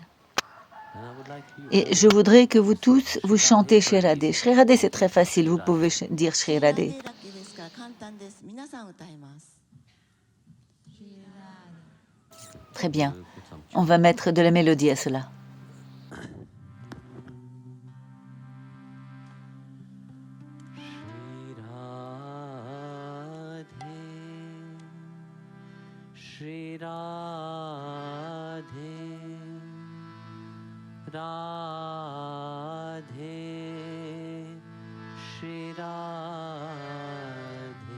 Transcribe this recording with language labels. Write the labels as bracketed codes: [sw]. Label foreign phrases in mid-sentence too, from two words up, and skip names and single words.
[fr] Et je voudrais que vous tous, vous chantez Shri Radhe. Shri Radhe, c'est très facile, vous pouvez dire Shri Radhe. Très bien. On va mettre de la mélodie à cela. Shri Radhe, Radhe, Shri Radhe,